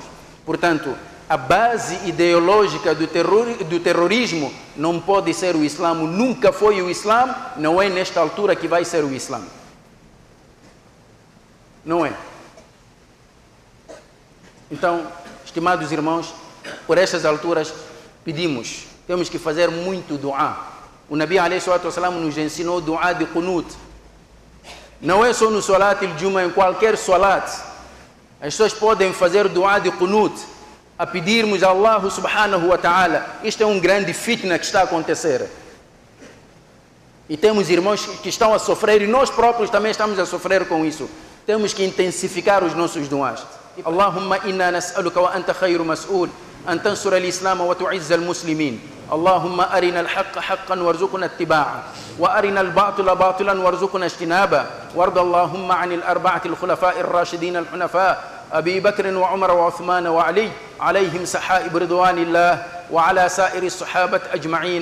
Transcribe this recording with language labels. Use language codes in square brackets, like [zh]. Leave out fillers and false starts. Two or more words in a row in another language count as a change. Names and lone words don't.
[pt] Portanto, a base ideológica do terrorismo não pode ser o Islã, nunca foi o Islã, não é nesta altura que vai ser o Islã. Não é. Então, estimados irmãos, por estas alturas pedimos, temos que fazer muito duá. O Nabi [ar] عليه الصلاة والسلام [pt] nos ensinou duá de qunut. Não é só no [ar] صلاة الجمعة, [pt] em qualquer salat. As pessoas podem fazer duá de qunut, a pedirmos a [ar] الله سبحانه وتعالى. [pt] Isto é um grande fitna que está a acontecer. E temos irmãos que estão a sofrer, e nós próprios também estamos a sofrer com isso. Temos que intensificar os nossos duás. [ar] اللهم إنا نسألك وأنت خير مسؤول أن تنصر الإسلام وتعز المسلمين. اللهم أرنا الحق حقا وارزقنا اتباعه وأرنا الباطل باطلا وارزقنا اجتنابه وارض اللهم عن الأربعة الخلفاء الراشدين الحنفاء أبي بكر وعمر وعثمان وعلي عليهم سحائب رضوان الله وعلى سائر الصحابة أجمعين.